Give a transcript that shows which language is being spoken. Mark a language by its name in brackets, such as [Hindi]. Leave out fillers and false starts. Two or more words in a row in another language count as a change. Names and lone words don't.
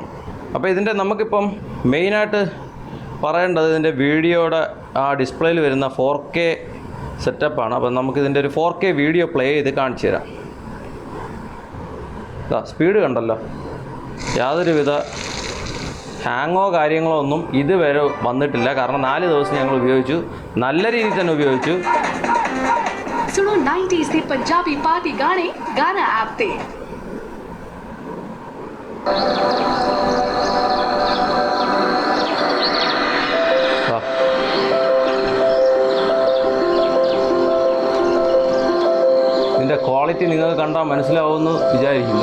[Malayalam] അപ്പോൾ ഇതിൻ്റെ നമുക്കിപ്പം മെയിനായിട്ട് പറയേണ്ടത് ഇതിൻ്റെ വീഡിയോയുടെ ആ ഡിസ്പ്ലേയിൽ വരുന്ന 4K സെറ്റപ്പാണ്. അപ്പം നമുക്കിതിൻ്റെ ഒരു 4K [English] video play [Malayalam] ചെയ്ത് കാണിച്ചു തരാം. സ്പീഡ് കണ്ടല്ലോ, യാതൊരുവിധ ഹാങ്ങോ കാര്യങ്ങളോ ഒന്നും ഇതുവരെ വന്നിട്ടില്ല. കാരണം 4 ദിവസം ഞങ്ങൾ ഉപയോഗിച്ചു, നല്ല രീതിയിൽ തന്നെ ഉപയോഗിച്ചു. [Punjabi] सुनो 90s ਦੇ ਪੰਜਾਬੀ ਪਾਰਟੀ ਗਾਣੇ ਗਾਣਾ ਐਪ ਤੇ। [Malayalam] ഇതിൻ്റെ ക്വാളിറ്റി നിങ്ങൾക്ക് കണ്ടാൽ മനസ്സിലാവുമെന്ന് വിചാരിക്കുന്നു.